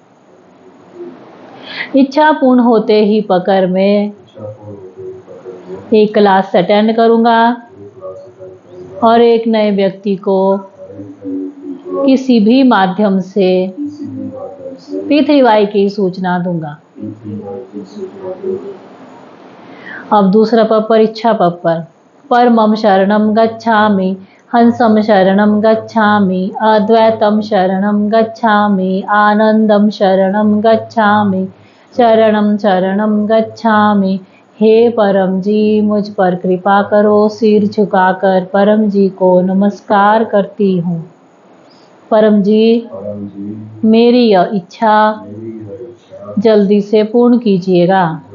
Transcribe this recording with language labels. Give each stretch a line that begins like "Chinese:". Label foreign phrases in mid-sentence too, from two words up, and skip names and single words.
Hindi: इच्छा पूर्ण होते ही पकड़ में एक क्लास अटेंड करूंगा और एक नए व्यक्ति को किसी भी माध्यम से P3Y की सूचना दूंगा। P3Y की सूचना दूंगा। अब दूसरा पप्पर इच्छा पप्पर।
Pali: परमम शरणम गच्छामि, हंसम शरणम गच्छामि, अद्वैतम शरणम गच्छामि, आनंदम शरणम गच्छामि, शरणम शरणम गच्छामि।
Hindi: हे परम जी, मुझ पर कृपा करो। सिर झुकाकर परम जी को नमस्कार करती हूँ। परम जी, मेरी यह इच्छा जल्दी से पूर्ण कीजिएगा।